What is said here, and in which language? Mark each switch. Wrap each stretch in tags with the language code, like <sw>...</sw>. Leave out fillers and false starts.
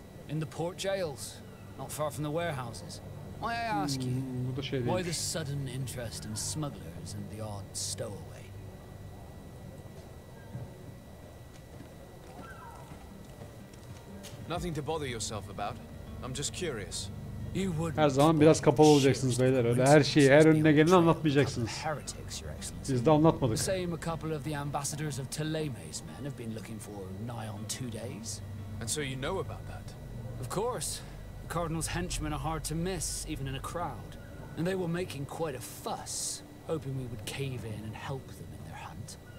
<en>In the port jails, not far from the warehouses. May I ask you, why the sudden interest in smugglers and the odd stowaway? Nothing to bother yourself about. I'm just curious.</en> <tr>Her zaman biraz kapalı olacaksınız beyler. Öyle her şeyi, her önüne geleni anlatmayacaksınız. Biz de anlatmadık.</tr> <en>Same a couple of the ambassadors of Ptolemy's men have been looking for nigh on 2 days. And so you know about that? Of course. The Cardinal's henchmen are hard to miss, even in a crowd. And they were making quite a fuss, hoping we would cave in and help them in their hunt.</en>